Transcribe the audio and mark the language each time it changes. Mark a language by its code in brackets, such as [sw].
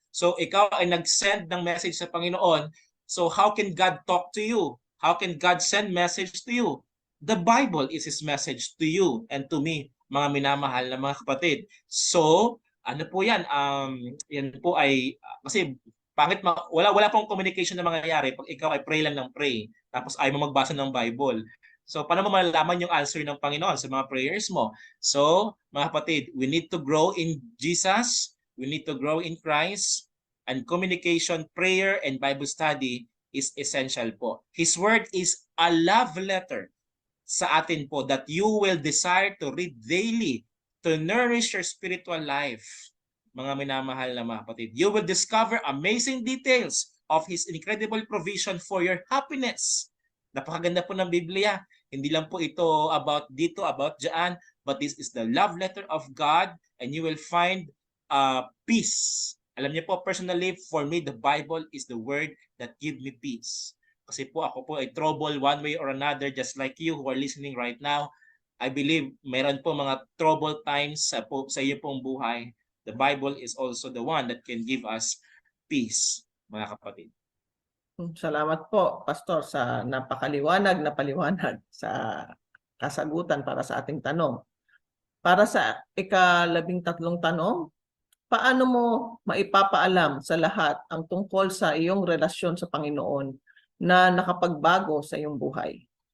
[tl] So, ikaw ay nag-send ng message sa Panginoon. [en] So, how can God talk to you? How can God send message to you? The Bible is His message to you and to me, [tl] mga minamahal na mga kapatid. So, ano po yan? Yan po ay, kasi pangit, wala pong communication na mangyayari pag ikaw ay pray lang ng pray, tapos ayaw mo magbasa ng Bible. So, paano mo malalaman yung answer ng Panginoon sa mga prayers mo? [en] So, [tl] mga kapatid, [en] we need to grow in Jesus, we need to grow in Christ, and communication, prayer, and Bible study is essential po. His word is a love letter [tl] sa atin po [en] that you will desire to read daily to nourish your spiritual life. [tl] Mga minamahal na mga kapatid, [en] you will discover amazing details of His incredible provision for your happiness. [tl] Napakaganda po ng Biblia. Hindi lang po ito [en] about dito, about dyan, but this is the love letter of God and you will find peace. [tl] Alam niyo po, [en] personally, for me, the Bible is the word that give me peace. [tl] Kasi po ako po ay [en] trouble one way or another, just like you who are listening right now. I believe [tl] meron po mga trouble times sa iyo pong buhay. [en] The Bible is also the one that can give us peace, [tl] mga kapatid. Salamat po, Pastor, sa napakaliwanag na paliwanag sa kasagutan para sa ating tanong. Para sa ika-13 tanong, paano mo maipapaalam sa lahat ang tungkol sa iyong relasyon sa Panginoon na nakapagbago sa iyong buhay?